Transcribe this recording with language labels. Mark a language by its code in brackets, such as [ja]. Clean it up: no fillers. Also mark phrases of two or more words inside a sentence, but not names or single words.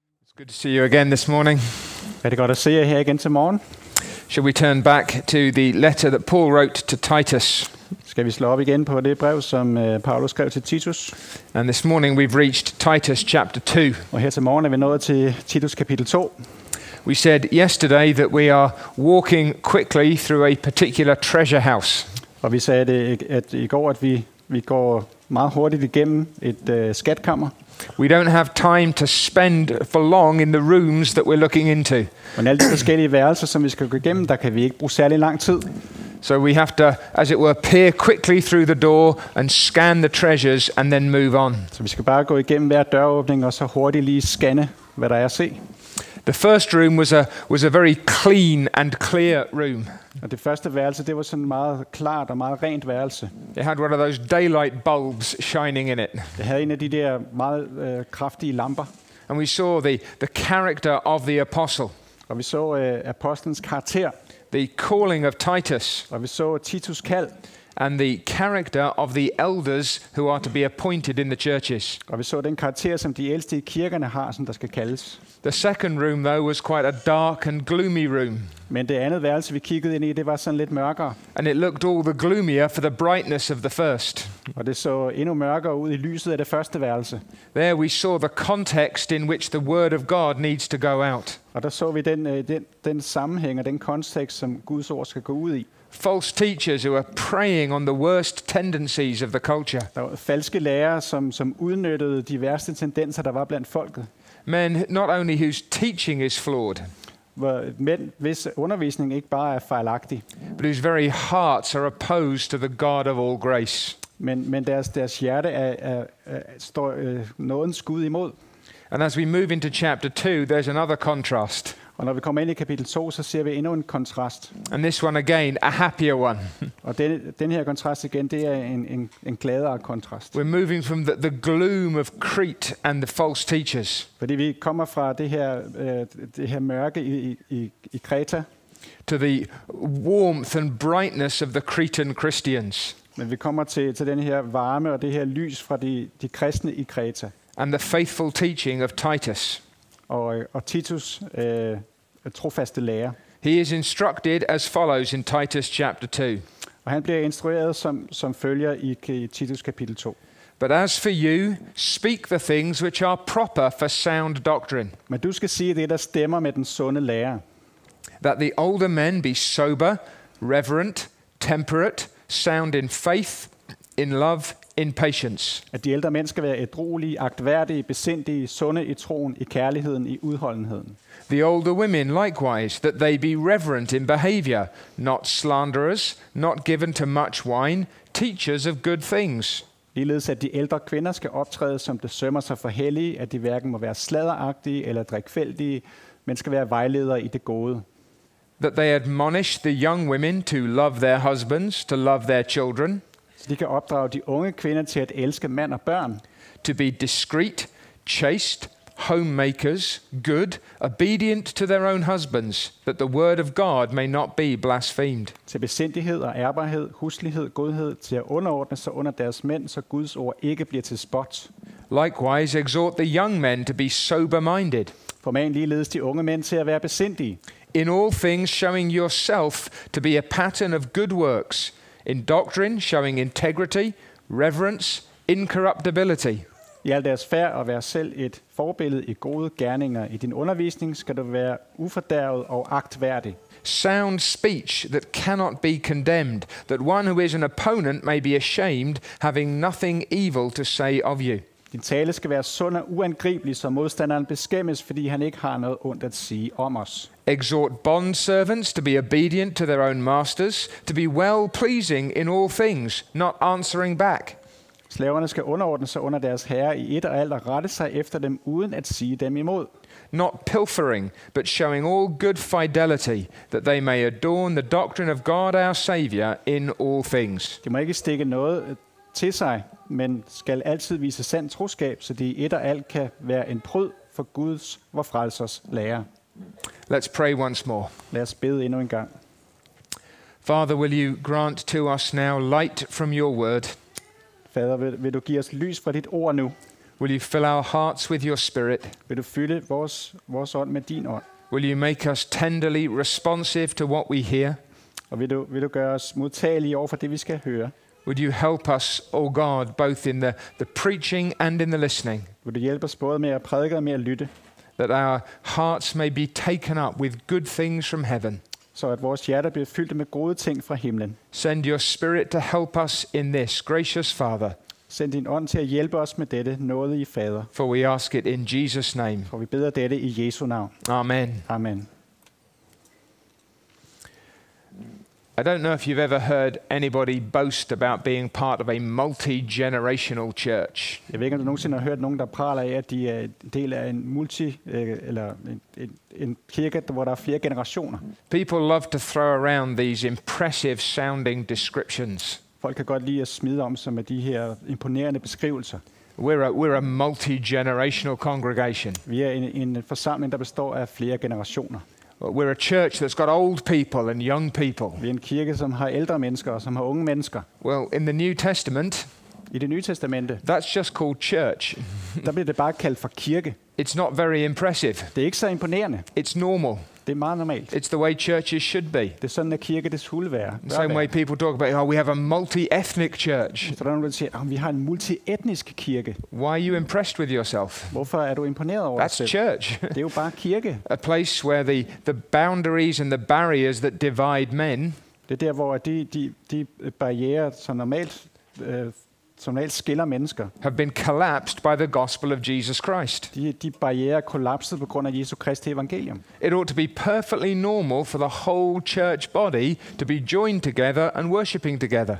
[en] It's good to see you again this morning. [da] Er det godt at se jer her igen til morgen? [en] Shall we turn back to the letter that Paul wrote to Titus? [da] Skal vi slå op igen på det brev, som Paulus skrev til Titus? [en] And this morning we've reached Titus chapter 2. [da] Og her til morgen er vi nået til Titus kapitel 2. [en] We said yesterday that we are walking quickly through a particular treasure house. [da] Og vi sagde at i går, at vi går meget hurtigt igennem et skatkammer. [en] We don't have time to spend for long in the rooms that we're looking into. [da] Men alle de forskellige værelser, som vi skal gå igennem, der kan vi ikke bruge særlig lang tid. [en] So we have to, as it were, peer quickly through the door and scan the treasures and then move on. [da] Så vi skal bare gå igennem hver døråbning og så hurtigt lige scanne, hvad der er at se. [en] The first room was a very clean and clear room. [da] Og det første værelse, det var sådan meget klart og meget rent værelse. [en] It had one of those daylight bulbs shining in it. [da] Det havde en af de der meget kraftige lamper. [en] And we saw the character of the apostle, [da] Og vi så apostlens karakter. [en] the calling of Titus, [da] Og vi så Titus kald. [en] and the character of the elders who are to be appointed in the churches. [da] Og vi så den karakter, som de ældste i kirkerne har, som der skal kaldes. [en] The second room, though, was quite a dark and gloomy room. [da] Men det andet værelse, vi kiggede ind i, det var sådan lidt mørkere. [en] And it looked all the gloomier for the brightness of the first. [da] Og det så endnu mørkere ud i lyset af det første værelse. [en] There we saw the context in which the word of God needs to go out. [da] Og der så vi den sammenhæng og den kontekst, som Guds ord skal gå ud i. [en] False teachers who are preying on the worst tendencies of the culture. [da] Der var falske lærere, som udnyttede de værste tendenser, der var blandt folket. [en] Men not only whose teaching is flawed, [da] Men hvis undervisning ikke bare er fejlagtig, [en] but whose very hearts are opposed to the God of all grace. [da] men deres hjerte står nådens Gud imod. [en] And as we move into chapter 2, there's another contrast. [da] Og når vi kommer ind i kapitel 2, så ser vi endnu en kontrast. [en] And this one again, a happier one. [da] Og den her kontrast igen, det er en gladere kontrast. [en] We're moving from the gloom of Crete and the false teachers [da] Fordi vi kommer fra det her mørke i Kreta, [en] to the warmth and brightness of the Cretan Christians [da] men vi kommer til den her varme og det her lys fra de kristne i Kreta. [en] and the faithful teaching of Titus. [da] Og Titus trofaste lærer. [en] He is instructed as follows in Titus chapter 2. [da] Og han bliver instrueret som følger i Titus kapitel 2. [en] But as for you, speak the things which are proper for sound doctrine, [da] Men du skal sige det, der stemmer med den sunde lære. [en] that the older men be sober, reverent, temperate, sound in faith, in love, in patience. [da] At de ældre mænd skal være ædruelige, agtværdige, besindige, sunde i troen, i kærligheden, i udholdenheden. [en] The older women likewise, that they be reverent in behavior, not slanderers, not given to much wine, teachers of good things. [da] Ligeledes at de ældre kvinder skal optræde, som det sømmer sig for hellige, at de hverken må være sladderagtige eller drikfældige, men skal være vejledere i det gode. [en] That they admonish the young women to love their husbands, to love their children, [da] Så de kan opdrage de unge kvinder til at elske mand og børn, [en] to be discreet, chaste, homemakers, good, obedient to their own husbands, that the word of God may not be blasphemed. [da] til besindighed og ærbarhed, huslighed, godhed, til at underordne sig under deres mænd, så Guds ord ikke bliver til spot. [en] Likewise, exhort the young men to be sober-minded, [da] Forman ligeledes de unge mænd til at være besindige. [en] in all things showing yourself to be a pattern of good works, in doctrine showing integrity, reverence, incorruptibility. [da] I al deres færd og være selv et forbillede i gode gerninger. I din undervisning skal du være ufordærvet og agtværdig. [en] Sound speech that cannot be condemned, that one who is an opponent may be ashamed, having nothing evil to say of you. [da] Din tale skal være sund og uangribelig, så modstanderen beskæmmes, fordi han ikke har noget ondt at sige om os. [en] Exhort bondservants to be obedient to their own masters, to be well-pleasing in all things, not answering back. [da] Slaverne skal underordne sig under deres herre i et og alt og rette sig efter dem, uden at sige dem imod. [en] Not pilfering, but showing all good fidelity, that they may adorn the doctrine of God our Saviour in all things. [da] De må ikke stikke noget til sig, men skal altid vise sand troskab, så de i et og alt kan være en pryd for Guds, vor frelsers lære. [en] Let's pray once more. [da] Lad os bede endnu en gang. [en] Father, will you grant to us now light from your word, [da] Fader, vil du give os lys fra dit ord nu, [en] Will you fill our hearts with your Spirit? [da] Vil du fylde vores ånd med din ånd? [en] Will you make us tenderly responsive to what we hear? [da] Og vil du gøre os modtagelige over for det, vi skal høre? [en] Would you help us, O God, both in the preaching and in the listening, [da] Vil du hjælpe os både med at prædike og med at lytte, [en] that our hearts may be taken up with good things from heaven? [da] så at vores hjerter bliver fyldt med gode ting fra himlen. [en] Send your Spirit to help us in this, gracious Father, [da] Send din ånd til at hjælpe os med dette nådige Fader. [en] for we ask it in Jesus' name. [da] For vi beder dette i Jesu navn. [en] Amen. [da] Amen. [en] I don't know if you've ever heard anybody boast about being part of a multi-generational church. [da] Jeg ved ikke, om du nogensinde har hørt nogen, der praler af, at de er en del af en en kirke, hvor der er flere generationer. [en] People love to throw around these impressive sounding descriptions. [da] Folk kan godt lide at smide om sig med de her imponerende beskrivelser. [en] We're a multi-generational congregation. [da] Vi er en forsamling, der består af flere generationer. [en] We're a church that's got old people and young people. [da] Vi er en kirke, som har ældre mennesker og som har unge mennesker. [en] Well, in the New Testament, [da] I Det Nye Testamente, [en] that's just called church. [da] der bliver det bare kaldt for kirke. [en] It's not very impressive. [da] Det er ikke så imponerende. [en] It's normal. [da] Det er meget normalt. [en] It's the way churches should be. [da] Det er sådan, at kirke det skulle være. [en] The same way people talk about, we have a multi-ethnic church. [da] Så der er nogen, der siger, at vi har en multietnisk kirke. [en] Why are you impressed with yourself? [da] Hvorfor er du imponeret over dig [en] That's [da] selv? [en] church. [da] Det er jo bare kirke. [en] A place where the boundaries and the barriers that divide men [da] Det er der, hvor de barrierer, som normalt skiller mennesker, [en] have been collapsed by the gospel of Jesus Christ. [da] de barrierer kollapsede på grund af Jesu Kristi evangelium. [en] It ought to be perfectly normal for the whole church body to be joined together and worshipping together.